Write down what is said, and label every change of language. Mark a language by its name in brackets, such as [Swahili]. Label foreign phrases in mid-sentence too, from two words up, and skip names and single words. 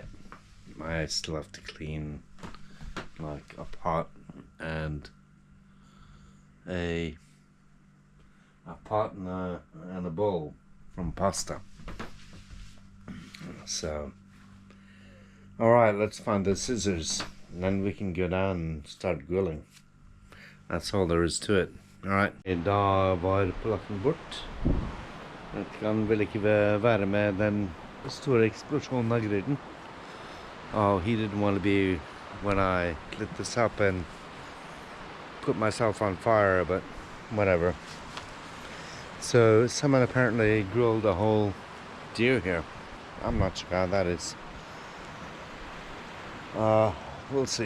[English] I still have to clean like a pot and a pot and a bowl from pasta. So alright, let's find the scissors and then we can go down and start grilling. That's all there is to it. Alright, [Norwegian] da var plassen bort. Det kan vel ikke være med den store eksplosjonen av grillen. [English] Oh, he didn't want to be when I lit this up and put myself on fire, but whatever. So someone apparently grilled a whole deer here. I'm not sure how that is. We'll see.